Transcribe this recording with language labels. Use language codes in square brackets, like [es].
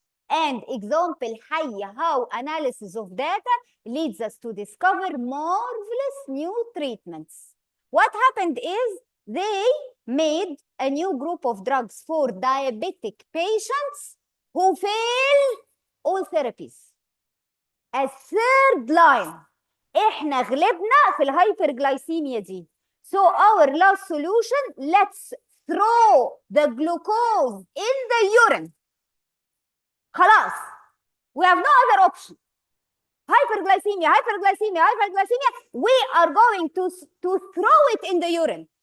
[en] And example حي how analysis of data leads us to discover marvelous new treatments. What happened is they made a new group of drugs for diabetic patients who fail all therapies. As third line, [ar] احنا غلبنا في الهايبرجلايسيميا دي. [en] So our last solution, let's throw the glucose in the urine. [ar] خلاص. [en] We have no other option. hyperglycemia, hyperglycemia, hyperglycemia, we are going to throw it in the urine.